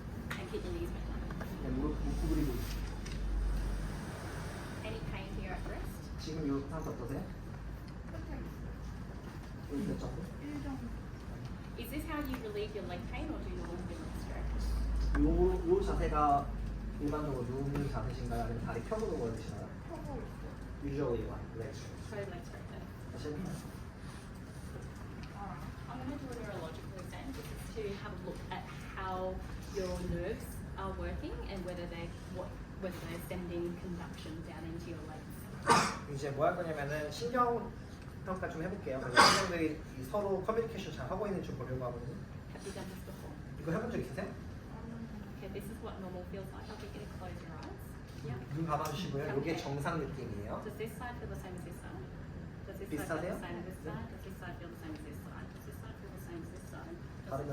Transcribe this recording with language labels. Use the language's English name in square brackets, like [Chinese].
[English] And keep your knees bent. [Korean] 네, 무릎 구부리고. [English] Any pain here at rest? [Korean] 지금 이 상태 어떠세요? 끝에 여기 몇 정도? 1 정도. [English] Is this how you relieve your leg pain or do you want to stretch? [Korean] 요 자세가 일반적으로 누운 자세신가요? 아니면 다리 펴고 누워 계시나요? 펴고 있어. [English] Usually one leg stretch. Try leg stretch then. [Korean] 다시 해볼까요? [English] I'm going to do a neurological exam. This is to have a look at how your nerves are working and whether they're sending conduction down into your legs. [Korean] 이제 뭐 할 거냐면은 신경 평가 좀 해볼게요. 그래서 신경들이 서로 커뮤니케이션 잘 하고 있는지 보려고 하거든요. [English] Have you done this before? [Korean] 이거 해본 적 있으세요? [English] Okay, this is what normal feels like. I'll get you to close your eyes. Yeah. [Korean] 눈 감아주시고요. 이게 정상 느낌이에요. [English] Does this side feel the same as this side? Does this side [Korean] 비슷하세요? [English] feel the same as this side? Does this side feel the same as this side? Does this side feel the same as this side? Does [Korean] 다르면